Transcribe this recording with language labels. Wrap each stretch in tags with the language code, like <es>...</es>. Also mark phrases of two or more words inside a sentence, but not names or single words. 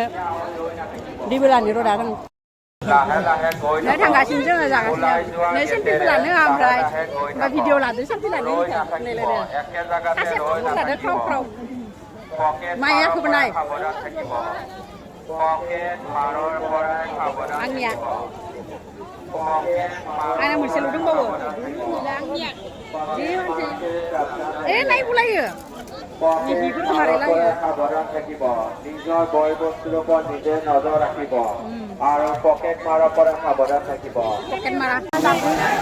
<brx>दैबो लानो र' दा जों नै थांगासिनो जोङो जागासिनो नै सेल्फिबो लानो ओमफ्राय भिडिअ लादो सेल्फि लादो नायलायदो खासेबो लादो ख्राव मायाखौबो नाय आंनिया आंना मोनसेल' दंबावो जि मानसि नायबोलायो बिफोरखौ मारै लायो</brx> <as>নিজৰ বয় বস্তুৰ ওপৰত নিজে নজৰ ৰাখিব আৰু পকেট মাৰৰ পৰা সাৱধান থাকিব</as>